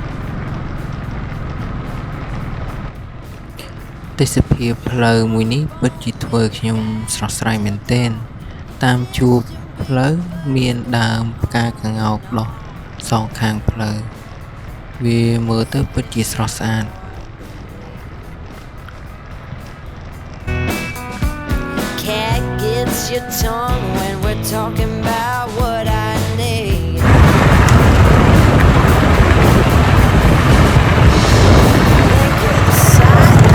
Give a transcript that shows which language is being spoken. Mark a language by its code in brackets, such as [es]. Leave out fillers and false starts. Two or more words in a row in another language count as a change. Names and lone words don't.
[km] ទេសភាពផ្លូវមួយនេះពិតជាធ្វើឲ្យខ្ញុំស្រស់ស្រាយមែនទែន តាមជួរផ្លូវមានដើមផ្កាក្ងោកដុះសងខាងផ្លូវ វាមើលទៅពិតជាស្រស់ស្អាត [en] Cat gets your tongue when we're talking about what I need. Think of the size